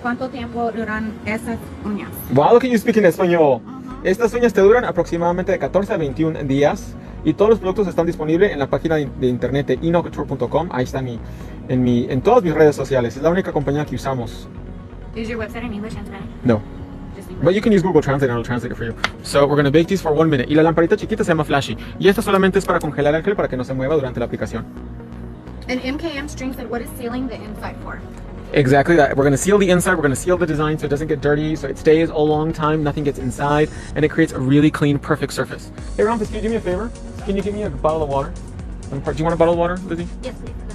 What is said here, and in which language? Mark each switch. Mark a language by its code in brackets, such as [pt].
[es] ¿Cuánto tiempo duran esas uñas? [en] Wow, look at you speaking español. [es] Estas uñas te duran aproximadamente de 14 a 21 días y todos los productos están disponibles en la página de internet de InnoCouture.com. Ahí está en todas mis redes sociales. Es la única compañía que usamos. [en] Is your website in English and Spanish? No. Just English. But you can use Google Translate and it'll translate it for you. So we're going to bake these for 1 minute. [es] Y la lamparita chiquita se llama Flashy. Y esta solamente es para congelar el gel para que no se mueva durante la aplicación. [en] And MKM String said, what is sealing the inside for? Exactly that. We're going to seal the inside. We're going to seal the design so it doesn't get dirty, so it stays a long time, nothing gets inside, and it creates a really clean, perfect surface. Hey, Ramphis, can you do me a favor? Can you give me a bottle of water? Do you want a bottle of water, Lizzie? Yes, please.